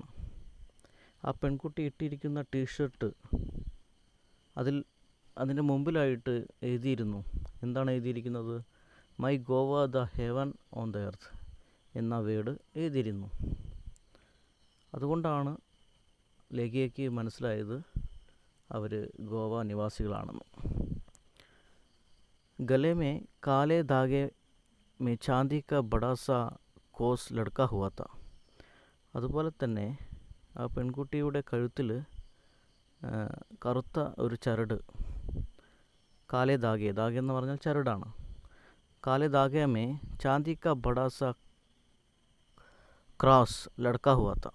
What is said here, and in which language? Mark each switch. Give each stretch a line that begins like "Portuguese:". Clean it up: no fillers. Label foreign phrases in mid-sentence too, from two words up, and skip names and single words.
Malayalam: ആ പെൺകുട്ടി ഇട്ടിരിക്കുന്ന ടീഷർട്ട് അതിൻ്റെ മുമ്പിലായിട്ട് എഴുതിയിരുന്നു. എന്താണ് എഴുതിയിരിക്കുന്നത്?
English: My Goa the heaven on the earth
Malayalam: എന്ന വേർഡ് എഴുതിയിരുന്നു. അതുകൊണ്ടാണ് ലേഖികയ്ക്ക് മനസ്സിലായത് അവർ ഗോവ നിവാസികളാണെന്ന്.
Hindi: गले में काले धागे में चांदी का बड़ा सा कोस लटका हुआ था.
Malayalam: അതുപോലെ തന്നെ ആ പെൺകുട്ടിയുടെ കഴുത്തിൽ കറുത്ത ഒരു ചരട്,
Hindi: काले धागे
Malayalam: എന്ന് പറഞ്ഞാൽ ചരടാണ്.
Hindi: काले धागे में चांदी का बड़ा सा क्रॉस लटका हुआ था.